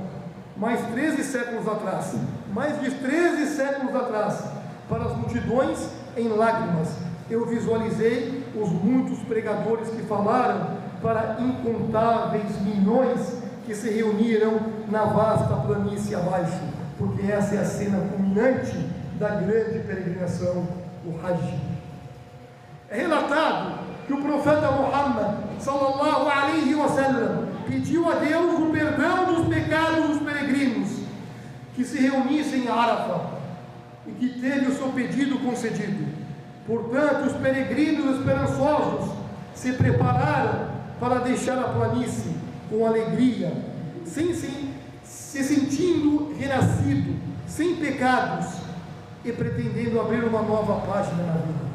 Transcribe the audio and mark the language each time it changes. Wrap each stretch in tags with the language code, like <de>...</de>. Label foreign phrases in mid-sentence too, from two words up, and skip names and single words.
<pt>Mais de 13 séculos atrás, para as multidões em lágrimas, eu visualizei os muitos pregadores que falaram para incontáveis milhões que se reuniram na vasta planície abaixo, porque essa é a cena culminante da grande peregrinação, o Hajj. É relatado que o profeta Muhammad,</pt> <ar>صلى الله عليه وسلم,</ar> <pt>pediu a Deus o perdão dos pecados dos peregrinos que se reunissem em Arafá e que teve o seu pedido concedido. Portanto, os peregrinos esperançosos se prepararam para deixar a planície com alegria, se sentindo renascido, sem pecados e pretendendo abrir uma nova página na vida.</pt>